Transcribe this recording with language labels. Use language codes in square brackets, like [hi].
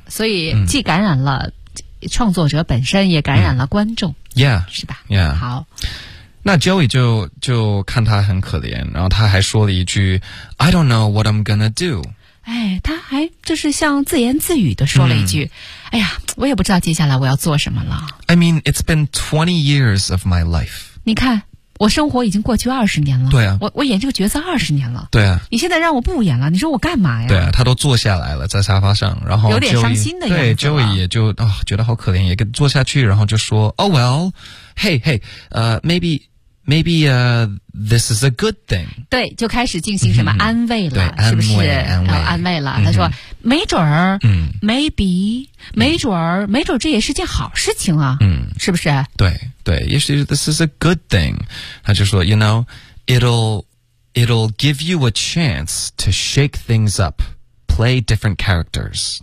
[zh] 所以既感染了创作者本身、嗯、也感染了观众、 [en] 嗯、Yeah， [zh] 是吧？ [en] Yeah， [zh] 好，那 Joey 就看他很可怜，然后他还说了一句 [en] I don't know what I'm gonna do。 [zh] 哎，他还就是像自言自语的说了一句、哎呀，我也不知道接下来我要做什么了。 [en] I mean it's been 20 years of my life。 [zh] 你看我生活已经过去20年了。对啊，我演这个角色20年了。对啊，你现在让我不演了，你说我干嘛呀？对啊，他都坐下来了，在沙发上，然后 Joey, 有点伤心的样子。对 ，Joey 也就啊、哦、觉得好可怜，也跟坐下去，然后就说 ， [en] Oh well, hey hey, this is a good thing. [zh] 对，就开始进行什么安慰了，嗯、是不是？安慰了。他说，没准儿，没准儿这也是件好事情啊，嗯，是不是？对对，也许 [en] this is a good thing. [zh] 他就说 [en] ，you know, it'll give you a chance to shake things up, play different characters.